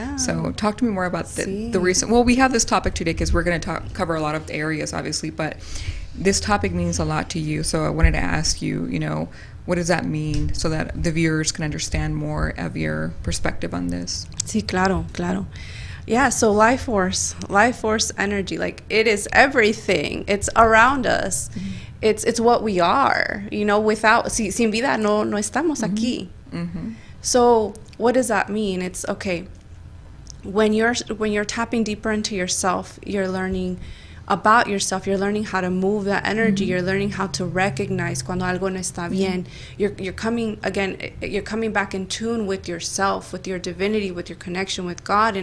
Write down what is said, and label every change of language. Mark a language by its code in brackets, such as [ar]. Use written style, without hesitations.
[en] So talk to me more about the recent, well, we have this topic today because we're going to cover a lot of areas, obviously, but this topic means a lot to you. So I wanted to ask you, you know, what does that mean, so that the viewers can understand more of your perspective on this? [es] Sí, claro. [en] Yeah, so life force energy, like, it is everything. It's around us. It's what we are, you know. Without, [es] sin vida no estamos aquí. [en] So what does that mean? It's okay, when you're tapping deeper into yourself, you're learning about yourself, you're learning how to move that energy, you're learning how to recognize [es] cuando algo no está bien. [en] You're coming back in tune with yourself, with your divinity, with your connection with God.